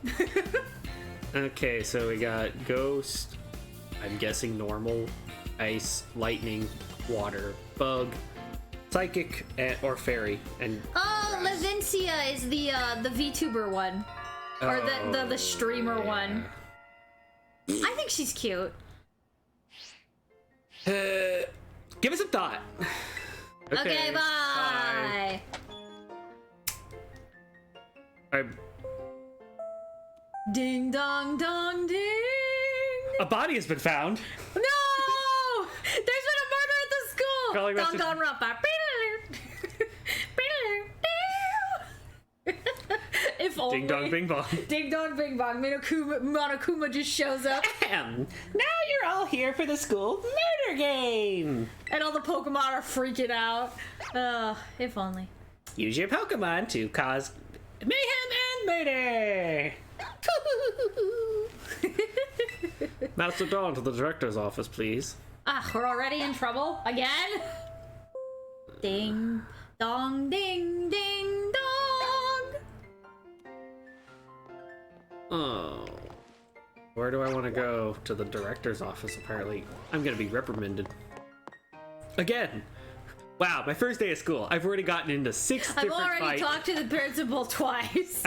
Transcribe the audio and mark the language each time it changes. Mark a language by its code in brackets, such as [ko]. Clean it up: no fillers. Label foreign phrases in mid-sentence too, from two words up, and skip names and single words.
[en] Okay, so we got Ghost, I'm guessing normal, Ice, Lightning, Water, Bug, Psychic, or Fairy, and Oh, Grass. Levincia is the VTuber one. Or the streamer one. I think she's cute. Give it some thought. Okay, bye. Ding dong dong ding. A body has been found. No! There's been a murder at the school. Calling Dong message. dong rumpa. only. Ding dong, bing bong. Ding dong, bing bong. Monokuma just shows up. Now you're all here for the school murder game. And all the Pokemon are freaking out. If only. Use your Pokemon to cause mayhem and murder. Master Dawn to the director's office, please. We're already in trouble again. Ding dong, ding ding dong. Oh, where do I want to go? To the director's office, apparently. I'm gonna be reprimanded again. Wow, my first day of school. I've already gotten into 6 different fights. I've already talked to the principal twice.